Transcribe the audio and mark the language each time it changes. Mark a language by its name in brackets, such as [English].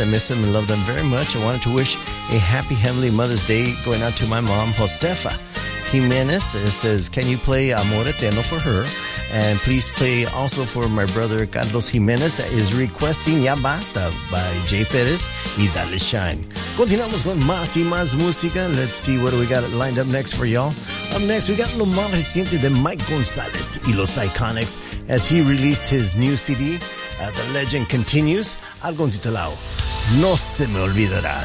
[English] I miss them and love them very much. I wanted to wish a happy Heavenly Mother's Day going out to my mom, Josefa Jimenez. It says, can you play Amor Eterno for her? And please play also for my brother, Carlos Jimenez, that is requesting Ya Basta by Jay Perez y Dale Shine. [Spanish] Continuamos con más y más música. [English] Let's see what we got lined up next for y'all. Up next, we got [Spanish] Lo Más Reciente de [English] Mike Gonzalez y Los Iconics as he released his new CD. The legend continues. [Spanish] Algo intitulado No Se Me Olvidará.